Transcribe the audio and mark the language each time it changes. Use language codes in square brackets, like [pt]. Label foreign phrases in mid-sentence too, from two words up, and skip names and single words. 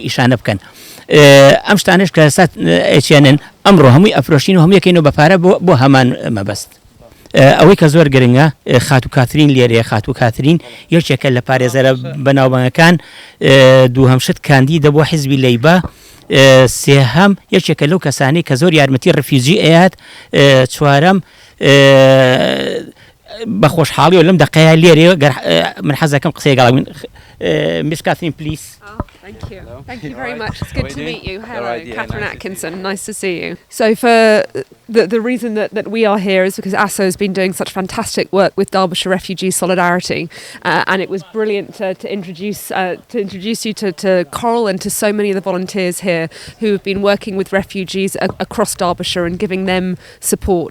[ckb] ئیشانە بکەن ئەم شتانش کە ئێستا ئەچێنن ئەمڕۆ هەمووی ئەفرۆشین و هەموو یەکەینەوە بەپارە بۆ هەمان مەبەست ئەوەی کە زۆر گرنگە خات و کاترین لێرەیە خات و کاترین یەکێکە لە پارێزەرە بەناوبانگەکان دووهەم شت کاندی دەبووە حیزبی لەیبە سێهەم یەکێکە لەو کەسانی کە زۆر یارمەتی ڕفیوجی ئەیات چوارەم بە خۆشحاڵی و لەم دەقەیە لێرێ من حەزەکەم قسەی گەڵا Miss Catherine, please. [en] Thank you. Thank you very much. It's good to meet you. Hello, Catherine Atkinson. Nice to see you. So for the reason that we are here is because ASO has been doing such fantastic work with Derbyshire Refugee Solidarity, and it was brilliant to introduce you to Coral and to so many of the volunteers here who have been working with refugees across Derbyshire and giving them support.